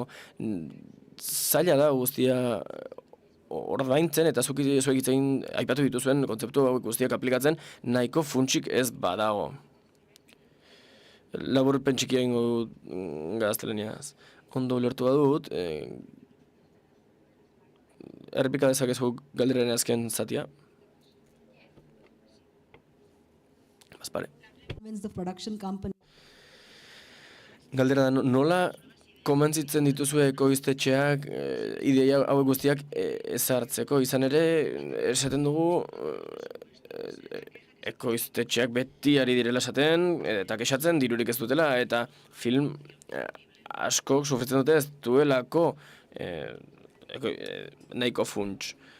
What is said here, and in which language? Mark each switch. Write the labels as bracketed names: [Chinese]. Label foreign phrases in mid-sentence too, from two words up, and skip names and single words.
[Basque] Zaila da guztia ordaintzen, eta zuek egiten aipatu dituzuen kontzeptu hauek guztiak aplikatzen, nahiko funtsik ez badago. Laburpen txikia egingo dut gaztelaniaz. Ondo ulertu badut, errepika dezakezu galderaren azken zatia. Bazpare. [English] The production company. [Basque] Galdera da, nola komentzitzen dituzue ekoiztetxeak ideia hauek guztiak ezartzeko? Izan ere, esaten dugu ekoiztetxeak beti ari direla esaten eta kexatzen dirurik ez dutela, eta film askok sufritzen dute ez duelako nahiko funts.